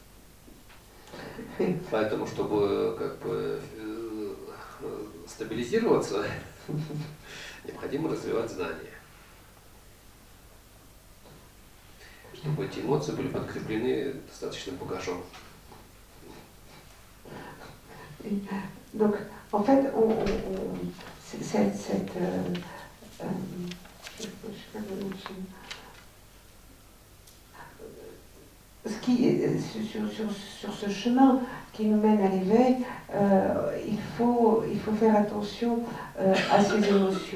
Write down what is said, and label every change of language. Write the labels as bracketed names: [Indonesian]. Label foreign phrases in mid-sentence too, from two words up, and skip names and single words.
[Russian] Поэтому, чтобы как бы стабилизироваться, необходимо развивать знания. Чтобы эти эмоции были подкреплены достаточным багажом. [French] Donc, en fait, sur ce chemin qui nous mène à l'éveil, il faut faire attention à ces émotions.